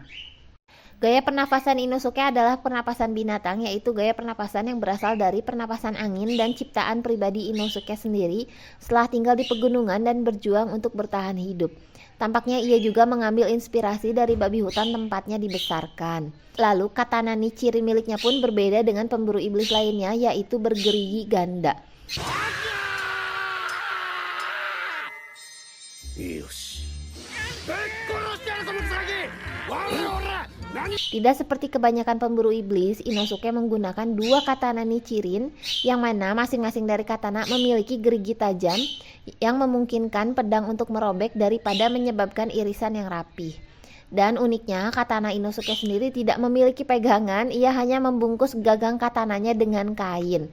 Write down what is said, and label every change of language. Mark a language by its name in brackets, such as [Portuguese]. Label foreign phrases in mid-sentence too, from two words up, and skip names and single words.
[Indonesian] Gaya pernapasan Inosuke adalah pernapasan binatang, yaitu gaya pernapasan yang berasal dari pernapasan angin dan ciptaan pribadi Inosuke sendiri setelah tinggal di pegunungan dan berjuang untuk bertahan hidup. Tampaknya ia juga mengambil inspirasi dari babi hutan tempatnya dibesarkan. Lalu katana Nichirin miliknya pun berbeda dengan pemburu iblis lainnya, yaitu bergerigi ganda. [Japanese] よしぶっ殺してやるぞムサギわら [Indonesian] Tidak seperti kebanyakan pemburu iblis, Inosuke menggunakan dua katana Nichirin yang mana masing-masing dari katana memiliki gerigi tajam yang memungkinkan pedang untuk merobek daripada menyebabkan irisan yang rapih. Dan uniknya, katana Inosuke sendiri tidak memiliki pegangan, ia hanya membungkus gagang katananya dengan kain.